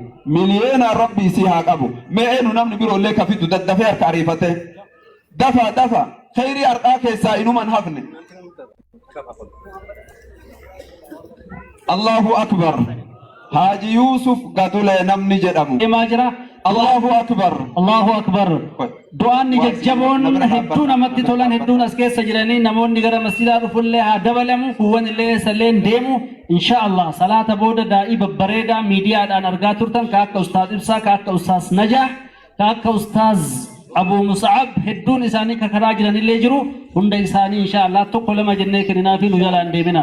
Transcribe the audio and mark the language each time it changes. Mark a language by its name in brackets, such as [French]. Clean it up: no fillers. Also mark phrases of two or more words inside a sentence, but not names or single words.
[Oromo] Miliyoonaan rabbi si haa qabu. Mee eenu namni biroollee ka fidu daddafee harka ariifate. Dafa dafa. Khayrii har'aa keessaa inuman hafne. [Arabic] الله أكبر. [Oromo] Haaji Yuusuf Gadulee namni jedhamu. Emaa jira. [Arabic] الله أكبر. الله أكبر. [Oromo] Du'aan jajjaboon hedduu namatti tolan hedduun as keessa jiranii namoonni gara masjidaa dhufullee haa dabalamu kuuwwan illee salleen deemu inshaallah salaata booda daa'ii babbareedaa miidiyaadhaan argaa turtan ka akka ustaaz Ibsaa ka akka ustaaz Najaa ka akka ustaaz Abuu Mus'ab hedduun isaanii ka karaa jiranillee jiru hunda isaanii inshaallah tokko lama jennee kenninaa fi nu jalaan deemina.